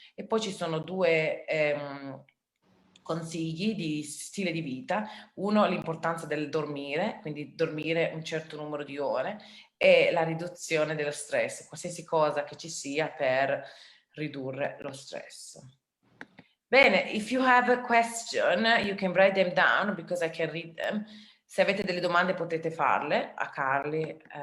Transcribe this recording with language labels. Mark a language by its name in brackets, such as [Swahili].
[Italian] E poi ci sono 2 consigli di stile di vita. Uno, l'importanza del dormire, quindi dormire un certo numero di ore, e la riduzione dello stress, qualsiasi cosa che ci sia per ridurre lo stress. [English] Bene, if you have a question, you can write them down because I can read them. [Italian] Se avete delle domande potete farle a Carly.